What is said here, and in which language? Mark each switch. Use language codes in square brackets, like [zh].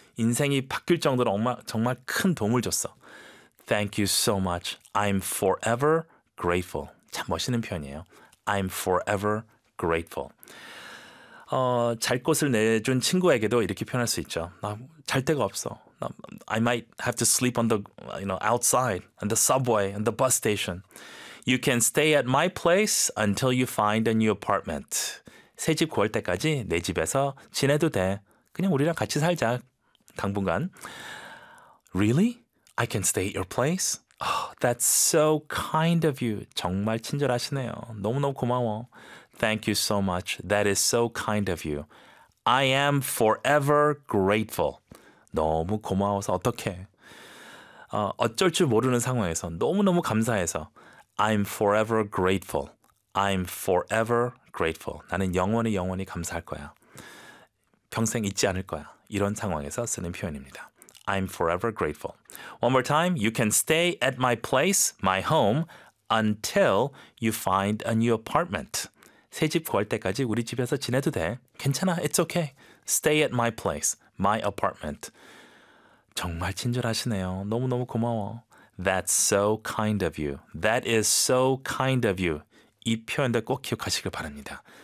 [ko] 인생이 바뀔 정도로 정말 큰 도움을 줬어. [en] Thank you so much. I'm forever grateful. [ko] 참 멋있는 표현이에요. [en] I'm forever grateful. [ko] 잘 곳을 내준 친구에게도 이렇게 표현할 수 있죠. 나 잘 데가 없어. [en] I might have to sleep on the, you know, outside, on the subway, on the bus station. You can stay at my place until you find a new apartment. [ko] 새 집 구할 때까지 내 집에서 지내도 돼. 그냥 우리랑 같이 살자. 당분간. [en] Really? I can stay at your place? Oh, that's so kind of you. [ko] 정말 친절하시네요. 너무너무 고마워. [en] Thank you so much. That is so kind of you. I am forever grateful. [ko] 너무 고마워서 어떡해. 어쩔 줄 모르는 상황에서 너무너무 감사해서 [en] I'm forever grateful. I'm forever grateful. [ko] 나는 영원히 영원히 감사할 거야. 평생 잊지 않을 거야. 이런 상황에서 쓰는 표현입니다. [en] I'm forever grateful. One more time. You can stay at my place, my home, until you find a new apartment. [ko] 새 집 구할 때까지 우리 집에서 지내도 돼. 괜찮아. [en] It's okay. Stay at my place, my apartment. [ko] 정말 친절하시네요. 너무너무 고마워. [en] That's so kind of you. That is so kind of you. [ko] 이 표현들 꼭 기억하시길 바랍니다.